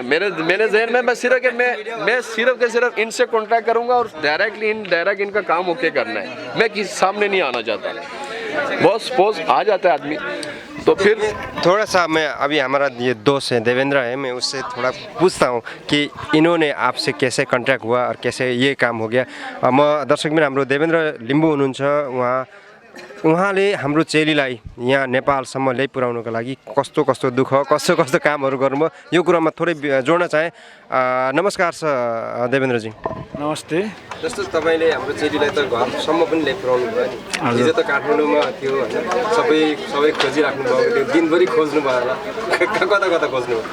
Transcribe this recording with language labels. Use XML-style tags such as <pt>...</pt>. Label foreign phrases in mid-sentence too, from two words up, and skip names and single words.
<hi>मेरे जहन में मैं सिर्फ के सिर्फ इनसे कॉन्टैक्ट करूँगा और</hi> <en>directly indirect</en> <hi>इनका काम ओके करना है, मैं किसी सामने नहीं आना चाहता। बहुत सपोज आ जाता है आदमी तो फिर थोड़ा सा मैं अभी हमारा ये दोस्त है देवेंद्र है, मैं उससे थोड़ा पूछता हूँ कि इन्होंने आपसे कैसे कॉन्ट्याक्ट हुआ और कैसे ये काम हो गया।</hi> <ne>म दर्शक में हाम्रो देवेंद्र लिम्बू हुनुहुन्छ, उहाँ उहाँले हाम्रो चेलीलाई यहाँ नेपालसम्म ल्याइपुर्याउनको लागि कस्तो कस्तो दुःख कस्तो कस्तो कामहरू गर्नुभयो यो कुरामा थोरै जोड्न चाहेँ। नमस्कार छ देवेन्द्रजी। नमस्ते। जस्तो तपाईँले हाम्रो चेलीलाई त घरसम्म पनि ल्याइपुर्याउनु भयो नि, हिजो त काठमाडौँमा थियो होइन, सबै खोजिराख्नु भयो, त्यो दिनभरि खोज्नु भयो होला, कता कता खोज्नु भयो?</ne>